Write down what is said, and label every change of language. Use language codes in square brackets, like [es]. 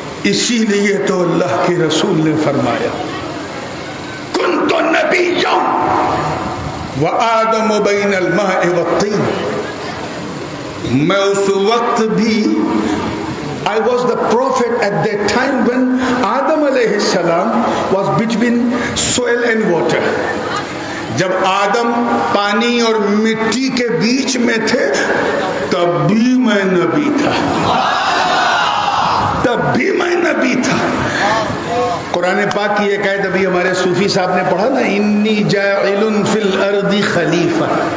[ur] اسی لیے تو اللہ کے رسول نے فرمایا [ar] کنت نبیا وآدم بین الماء والطین، [ur] میں اس وقت بھی [en] I was the prophet at that time when Adam alayhi salam was between soil and water. [ur] جب آدم پانی اور مٹی کے بیچ میں تھے تب بھی میں نبی تھا، تب بھی میں نبی تھا. قرآن پاک کی ایک آیت ابھی ہمارے صوفی صاحب نے پڑھا نا، [ar] انی جاعل فی الارض خلیفہ.